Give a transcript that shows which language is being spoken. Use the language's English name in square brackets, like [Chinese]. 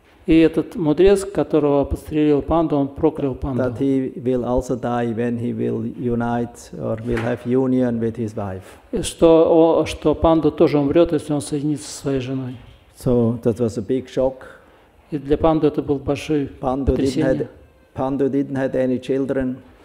[Russian] И этот мудрец, которого подстрелил панду, он проклял панду. [English] That he will also die when he will unite or will have union with his wife. [Russian] Что панду тоже умрет, если он соединится со своей женой. [English] So that was a big shock. [Russian] И для панду это был большой потрясение. [English] Pandu didn't have any children.